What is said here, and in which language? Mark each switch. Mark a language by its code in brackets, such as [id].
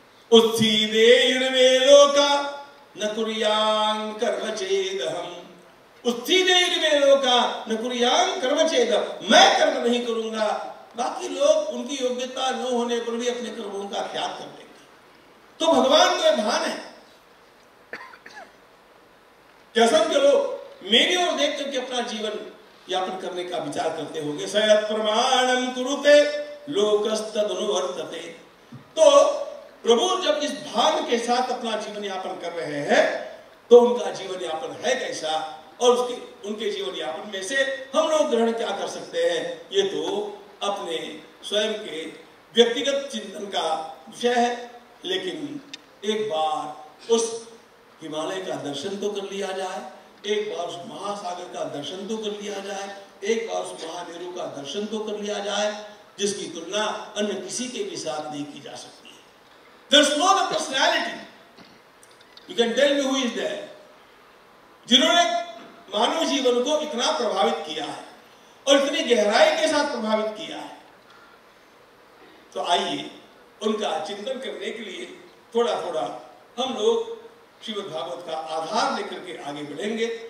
[sa] उत्सीदेयुर्वेलोका न कुर्यां कर्म चेदहम, [hi] उत्सीदेयुर्वेलोका न कुर्यां कर्म चेदहम, मैं कर्म नहीं करूंगा, बाकी लोग उनकी योग्यता न होने पर भी अपने कर्मों का त्याग कर देंगे। तो भगवान को भान है क्या सब के लोग मेरी ओर देख करके अपना जीवन यापन करने का विचार करते होंगे। [sa] सयत् प्रमाणम कुरुते लोकस्तदनुवर्तते। [hi] तो प्रभु जब इस भान के साथ अपना जीवन यापन कर रहे हैं, तो उनका जीवन यापन है कैसा, और उनके जीवन यापन में से हम लोग ग्रहण क्या कर सकते हैं, ये तो अपने स्वयं के व्यक्तिगत चिंतन का विषय है। लेकिन एक बार उस हिमालय का दर्शन तो कर लिया जाए, एक बार उस महासागर का दर्शन तो कर लिया जाए, एक बार उस महामेरु का दर्शन तो कर लिया जाए, जिसकी तुलना अन्य किसी के भी साथ नहीं की जा सकती है। [en] There's no other personality. You can tell me who is there. [hi] जिन्होंने मानव जीवन को इतना प्रभावित किया है और इतनी गहराई के साथ प्रभावित किया है, तो आइए उनका चिंतन करने के लिए थोड़ा थोड़ा हम लोग श्रीमद् भागवत का आधार लेकर के आगे बढ़ेंगे।